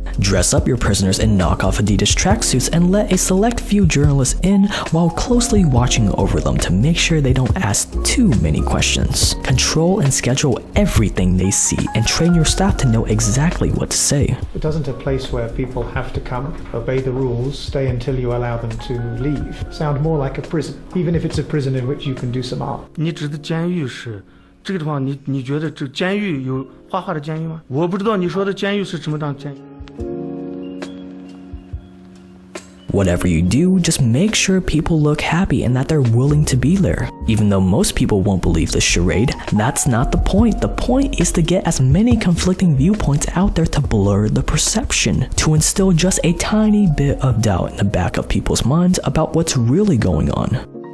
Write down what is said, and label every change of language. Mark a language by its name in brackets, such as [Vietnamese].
[English] Dress up your prisoners in knockoff Adidas tracksuits and let a select few journalists in while closely watching over them to make sure they don't ask too many questions. Control and schedule everything they see and train your staff to know exactly what to say. It doesn't a place where people have to come, obey the rules, stay until you allow them to leave, sound more like a prison, even if it's a prison in which you can do some art. [Chinese] 你指的监狱是这个地方，你觉得这监狱有画画的监狱吗？我不知道你说的监狱是什么样的监狱。 [English] Whatever you do, just make sure people look happy and that they're willing to be there. Even though most people won't believe this charade, that's not the point. The point is to get as many conflicting viewpoints out there to blur the perception, to instill just a tiny bit of doubt in the back of people's minds about what's really going on.